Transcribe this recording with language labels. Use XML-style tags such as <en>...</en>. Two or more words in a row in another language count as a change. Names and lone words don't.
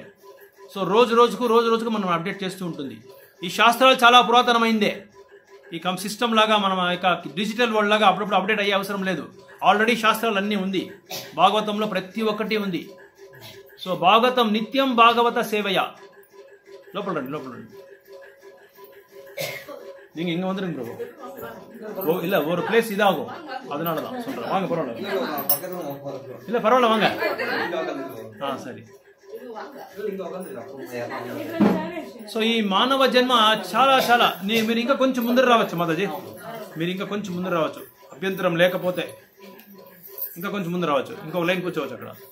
<te>సో రోజు రోజుకు మనం అప్డేట్ చేస్తూ ఉంటుంది. ఈ శాస్త్రాలు చాలా పురాతనమైందే. ఈ సిస్టమ్ లాగా మనం</te> <en>digital world</en> <te>లాగా అప్పుడప్పుడు అప్డేట్ అయ్యే అవసరం లేదు. ఆల్రెడీ శాస్త్రాలు అన్నీ ఉంది. భాగవతంలో ప్రతి ఒక్కటి ఉంది. సో భాగవతం నిత్యం భాగవత సేవయ. లోపల రండి.</te> <ta>நீங்க இங்க வந்துருங்க ப்ரோ. இல்ல ஒரு பிளேஸ் இதாகும், அதனால தான் சொல்றேன். வாங்க, பரவாயில்ல, இல்ல பரவாயில்ல, வாங்க.</ta> <te>సరే. సో ఈ మానవ జన్మ చాలా మీరు ఇంకా కొంచెం ముందర రావచ్చు మాతాజీ, మీరు ఇంకా కొంచెం ముందర రావచ్చు, అభ్యంతరం లేకపోతే ఇంకా కొంచెం ముందర రావచ్చు, ఇంకొక లైన్ కూర్చోవచ్చు అక్కడ.</te>